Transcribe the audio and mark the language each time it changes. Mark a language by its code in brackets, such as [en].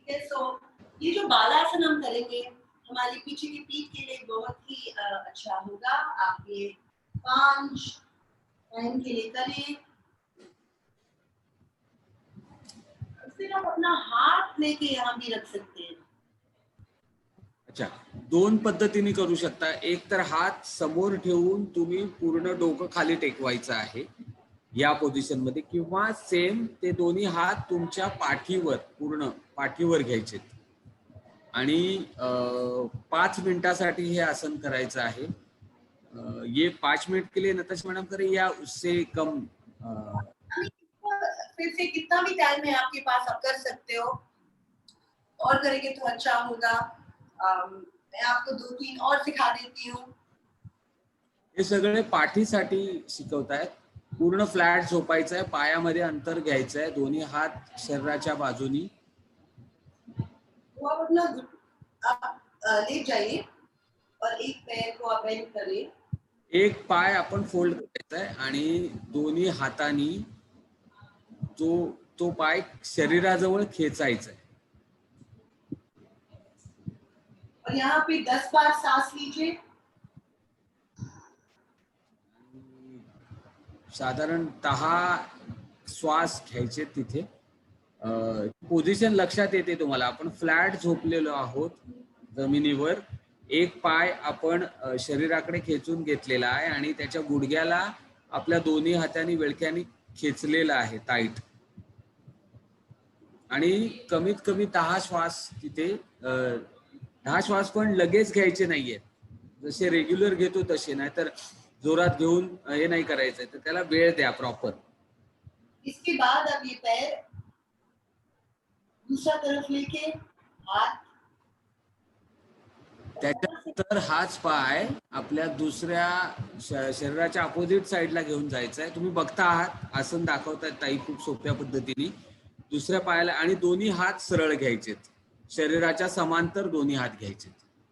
[hi] सो ये जो बालासन हम करेंगे हमारे पीछे की पीठ के लिए बहुत ही अच्छा होगा. आप ये 5 टाइम के लिए करें. फिर आप अपना हाथ लेके यहाँ भी रख सकते हैं. [mr] अच्छा, 2 पद्धतीने करू शकता. एक तर हात समोर ठेवून तुम्ही पूर्ण डोकं खाली टेकवायचं आहे या पोझिशन मध्ये, किंवा सेम ते दोन्ही हात तुमच्या पाठीवर पूर्ण पाठीवर घ्यायचे आणि 5 मिनिटासाठी हे आसन करायचं आहे. [hi] ये 5 मिनट के लिए नताशा मैडम करें या उससे कम? फिर से कितना भी टाइम है आपके पास आप कर सकते हो. और करेंगे तो अच्छा होगा. मैं आपको 2-3 और सिखा देती हूँ. [mr] हे सगळे पाठीसाठी शिकवतायत. पूर्ण फ्लॅट झोपायचं आहे, पायामध्ये अंतर घ्यायचं आहे, दोन्ही हात शरीराच्या बाजूनी. [hi] वो आप अपना लेट जाइए और एक पैर को आप बेंड करिए. [mr] एक पाय आपण फोल्ड करायचा आहे आणि दोन्ही हातांनी तो पाय शरीराजवळ खेचायचा आहे. [hi] और यहाँ पे 10 बार सांस लीजिए। [mr] साधारण 10 श्वास घ्यायचे तिथे. पोझिशन लक्षात येते तुम्हाला. आपण फ्लॅट झोपलेलो आहोत जमिनीवर. एक पाय आपण शरीराकडे खेचून घेतलेला आहे आणि त्याच्या गुडघ्याला आपल्या दोन्ही हातांनी विळख्यानी खेचलेला आहे टाईट. आणि कमीत कमी 10 श्वास तिथे 10 श्वास पण लगेच घ्यायचे नाहीयेत. जसे रेग्युलर घेतो तसे, नाहीतर जोरात घेऊन हे नाही करायचंय. तर त्याला वेळ द्या प्रॉपर. [hi] इसके बाद अब ये पैर दूसरा तरफ लेके हाथ, [mr] त्याच्यानंतर हाच पाय आपल्या दुसऱ्या शरीराच्या अपोजिट साईडला घेऊन जायचा आहे. तुम्ही बघता आहात आसन दाखवतायत ताई खूप सोप्या पद्धतीने. दुसऱ्या पायाला आणि दोन्ही हात सरळ घ्यायचेत. शरीराच्या समांतर दोन्ही हात घ्यायचेत.